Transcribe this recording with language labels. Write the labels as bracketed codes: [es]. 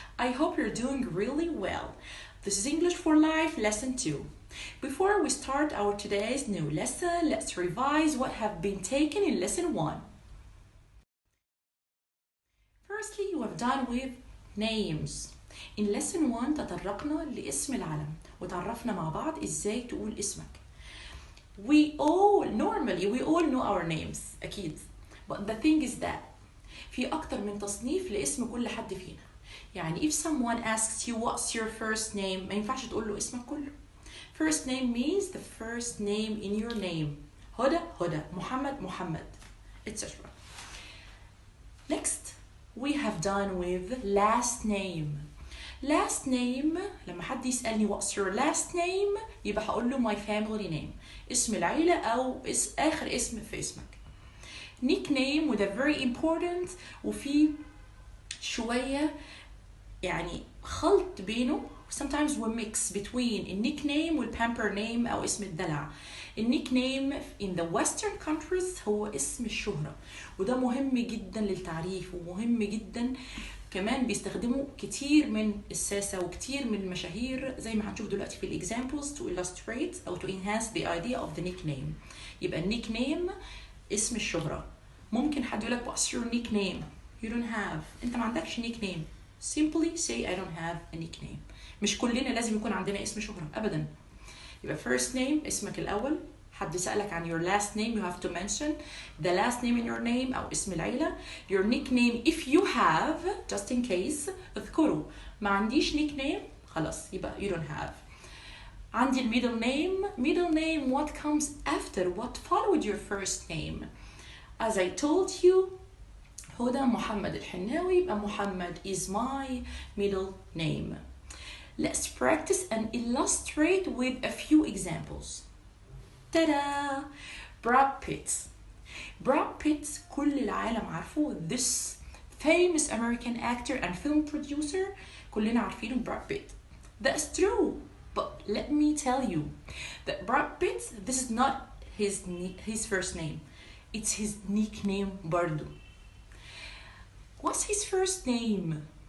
[en] I hope you're doing really well. This is English for Life Lesson 2. Before we start our today's new lesson, let's revise what have been taken in Lesson 1. Firstly, you have done with names. In Lesson 1 [ar] تطرقنا لاسم العلم وتعرفنا مع بعض ازاي تقول اسمك. [en] We all know our names أكيد. But the thing is that [ar] في أكتر من تصنيف لاسم كل حد فينا. [en] يعني if someone asks you what's your first name [ar] ما ينفعش تقول له اسمك كله. [en] First name means the first name in your name. [ar] هدى, محمد, etc. [en] Next, we have done with last name. Last name [ar] لما حد يسألني [en] what's your last name [ar] يبقى هقول له [en] my family name. [ar] اسم العيلة أو آخر اسم في اسمك. Nickname وده [en] very important [ar] وفي شوية يعني خلط بينه. [en] Sometimes we mix between a nickname والpamper name [ar] أو اسم الدلع. النيكنيم [en] in the western countries [ar] هو اسم الشهرة وده مهم جدا للتعريف ومهم جدا كمان بيستخدموا كتير من الساسة وكتير من المشاهير زي ما هنشوف دلوقتي في ال [en] examples to illustrate [ar] أو [en] to enhance the idea of the nickname. [ar] يبقى النيكنيم اسم الشهرة. ممكن حد يقولك [en] what's your nickname? You don't have. [ar] أنت ما عندكش nickname. [en] Simply say I don't have a nickname. [ar] مش كلنا لازم يكون عندنا اسم شهرة أبدا. يبقى [en] first name [ar] اسمك الأول. حد سألك عن [en] your last name you have to mention the last name in your name [ar] أو اسم العيلة. [en] Your nickname if you have just in case [ar] اذكره. ما عنديش [en] nickname [ar] خلاص يبقى [en] you don't have. [ar] عندي [en] middle name what comes after what followed your first name. As I told you هدى محمد الحناوي يبقى محمد is my middle name. Let's practice and illustrate with a few examples. Ta-da! [ar] Brad Pitt كل العالم عارفه. [en] This famous American actor and film producer [ar] كلنا عارفينه [en] Brad Pitt. That's true. But let me tell you that Brad Pitt this is not his first name. It's his nickname برضو. What's his first name?